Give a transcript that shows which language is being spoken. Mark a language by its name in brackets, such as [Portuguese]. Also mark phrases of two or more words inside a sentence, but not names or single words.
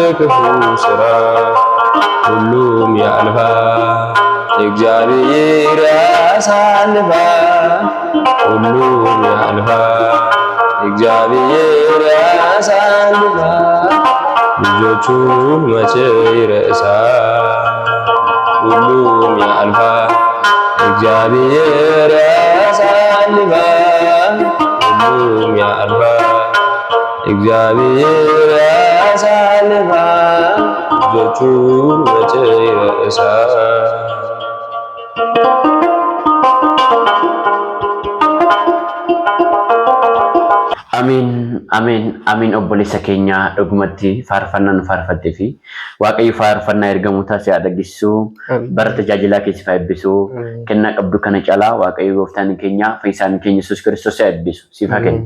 [Amharic] ክፉ ስራ ሁሉም ያልፋል እግዚአብሔር ያሳልፋል ሁሉም ያልፋል እግዚአብሔር ያሳልፋል ልጆቹን መቼ ይረሳል ሁሉም ያልፋል እግዚአብሔር ያሳልፋል ሁሉም ያልፋል እግዚአብሔር ያሳልፋል ልጆቹን መቼ ይረሳል [Oromo] Amin obboleessa keenya dhugumatti faarfannaan faarfattee fi waaqayyo faarfannaa ergamuu taasise dhageessisuu bara tajaajilaa keessa eebbisuu kennaa qabdu kana caalaa waaqayyo gooftaan keenya fayyisaan keenya Yesuus Kiristoos eebbisu sifa kenna.